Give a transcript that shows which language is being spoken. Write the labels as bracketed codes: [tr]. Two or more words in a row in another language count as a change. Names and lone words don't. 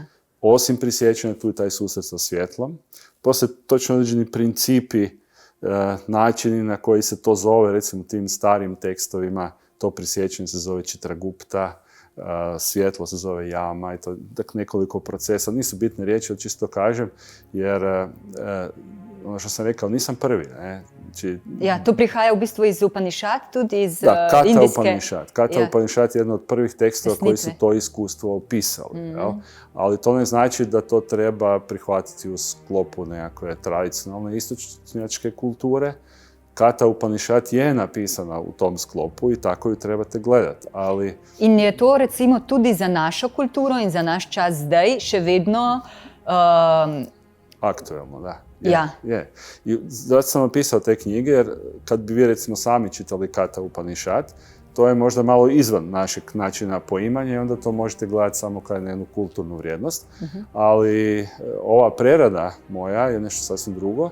[hr] Osim prisjećanja, tu je taj susret sa svjetlom. Postoje točno određeni principi, načini na koji se to zove, recimo tim starim tekstovima, to prisjećanje se zove Čitragupta, svjetlo se zove Jama i to dakle, nekoliko procesa. Nisu bitne riječi, ali čisto kažem, jer ono što sam rekao, nisam prvi. Ne? Znači, ja, [sl] to prihaja u bistvu iz Upanishad, tudi iz Kata indijske... Upanishad. [hr] Kata Upanishad je jedna od prvih tekstova koji su to iskustvo opisali. Jel? Ali to ne znači da to treba prihvatiti u sklopu nekakve tradicionalne istočnjačke kulture. Kata Upanishad je napisana u tom sklopu i tako ju trebate gledati, ali... [sl] In je to, recimo, tudi za našo kulturo in za naš čas zdaj še vedno... Aktuelno, da. Je. [hr] I zato sam napisao te knjige, jer kad bi vi, recimo, sami čitali Kata Upanishad, to je možda malo izvan našeg načina poimanja i onda to možete gledati samo kao jednu kulturnu vrijednost. Ali ova prerada moja je nešto sasvim drugo.